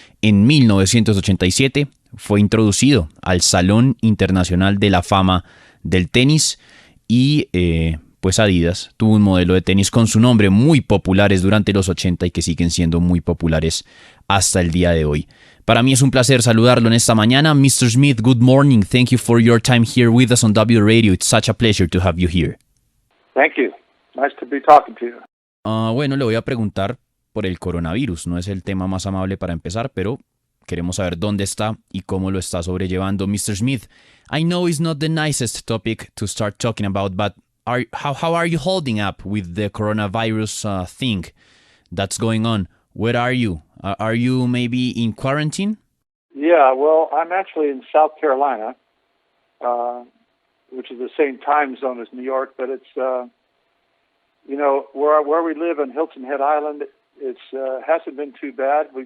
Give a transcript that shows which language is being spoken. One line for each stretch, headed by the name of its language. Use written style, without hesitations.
Spanish: En 1987 fue introducido al Salón Internacional de la Fama del Tenis y pues Adidas tuvo un modelo de tenis con su nombre muy populares durante los 80 y que siguen siendo muy populares hasta el día de hoy. Para mí es un placer saludarlo en esta mañana.
English: Mr. Smith, good morning. Thank you for your time here with us on W Radio. It's such a pleasure to have you here. Thank you. Nice to be talking to you.
Spanish: Bueno, le voy a preguntar por el coronavirus. No es el tema más amable para empezar, pero queremos saber dónde está y cómo lo está sobrellevando.
English: Mr. Smith, I know it's not the nicest topic to start talking about, but how are you holding up with the coronavirus thing that's going on? Where are you? Are you maybe in quarantine? Yeah, well, I'm actually in South Carolina, which is the same time zone as New York, but it's, where we live in Hilton Head Island, it's hasn't been too bad.